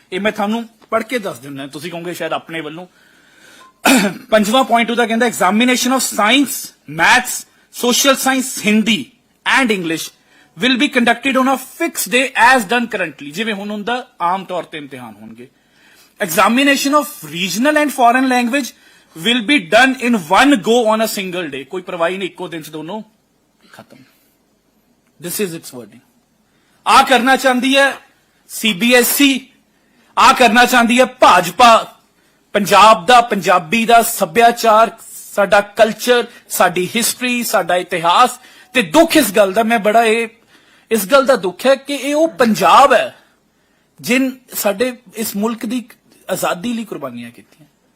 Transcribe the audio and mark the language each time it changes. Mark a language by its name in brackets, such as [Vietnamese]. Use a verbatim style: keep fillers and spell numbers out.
[Punjabi] ਇਹ ਮੈਂ ਤੁਹਾਨੂੰ ਪੜ੍ਹ ਕੇ ਦੱਸ ਦਿੰਦਾ, ਤੁਸੀਂ ਕਹੋਗੇ ਸ਼ਾਇਦ ਆਪਣੇ ਵੱਲੋਂ। ਪੰਜਵਾਂ ਪੁਆਇੰਟ ਉਹਦਾ ਕਹਿੰਦਾ [English] examination of science, maths, social science, Hindi and English will be conducted on a fixed day as done currently, [Punjabi] ਜਿਵੇਂ ਹੁਣ ਹੁੰਦਾ ਆਮ ਤੌਰ ਤੇ ਇਮਤਿਹਾਨ ਹੋਣਗੇ। [English] examination of regional and foreign language will be done in one go on a single day, [Punjabi] ਕੋਈ ਪਰਵਾਹੀ ਨਹੀਂ, ਇੱਕੋ ਦਿਨ ਚ ਦੋਨੋਂ ਖਤਮ। [English] this is its wording। [Punjabi] ਆ ਕਰਨਾ ਚਾਹੁੰਦੀ ਹੈ C B S E, ਆ ਕਰਨਾ ਚਾਹੁੰਦੀ ਹੈ ਭਾਜਪਾ, ਪੰਜਾਬ ਦਾ, ਪੰਜਾਬੀ ਦਾ ਸੱਭਿਆਚਾਰ, ਸਾਡਾ ਕਲਚਰ, ਸਾਡੀ ਹਿਸਟਰੀ, ਸਾਡਾ ਇਤਿਹਾਸ। ਤੇ ਦੁੱਖ ਇਸ ਗੱਲ ਦਾ, ਮੈਂ ਬੜਾ ਇਹ ਇਸ ਗੱਲ ਦਾ ਦੁੱਖ ਹੈ ਕਿ ਇਹ ਉਹ ਪੰਜਾਬ ਹੈ ਜਿਨ ਸਾਡੇ ਇਸ ਮੁਲਕ ਦੀ ਆਜ਼ਾਦੀ ਲਈ ਕੁਰਬਾਨੀਆਂ ਕੀਤੀਆਂ।